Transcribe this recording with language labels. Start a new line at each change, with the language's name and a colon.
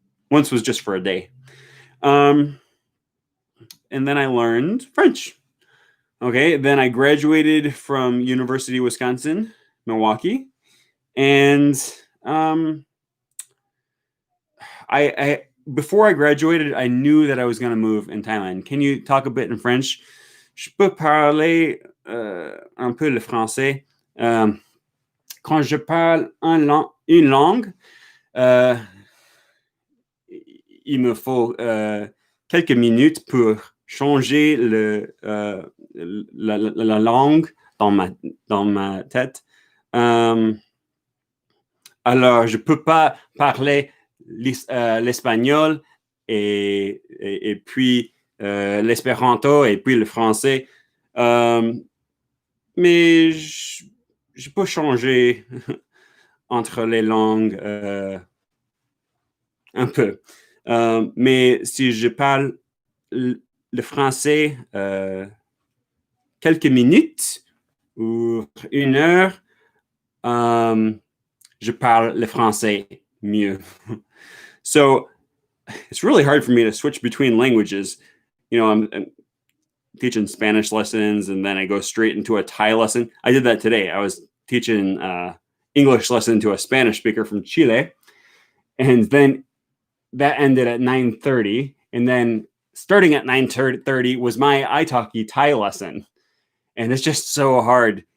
English: Once was just for a day. And then I learned French. Okay, then I graduated from University of Wisconsin, Milwaukee. And I before I graduated, I knew that I was going to move in Thailand. Can you talk a bit in French?
French: Je peux parler un peu le français. Quand je parle une langue, il me faut quelques minutes pour changer la langue dans ma tête. Alors, je peux pas parler l'espagnol et puis l'espéranto et puis le français. Mais je peux changer entre les langues un peu. Mais si je parle le français quelques minutes ou 1 heure, je parle le français mieux.
English: So it's really hard for me to switch between languages. I'm teaching Spanish lessons, and then I go straight into a Thai lesson. I did that today. I was teaching English lesson to a Spanish speaker from Chile, and then that ended at 9:30, and then starting at 9:30 was my italki Thai lesson, and it's just so hard.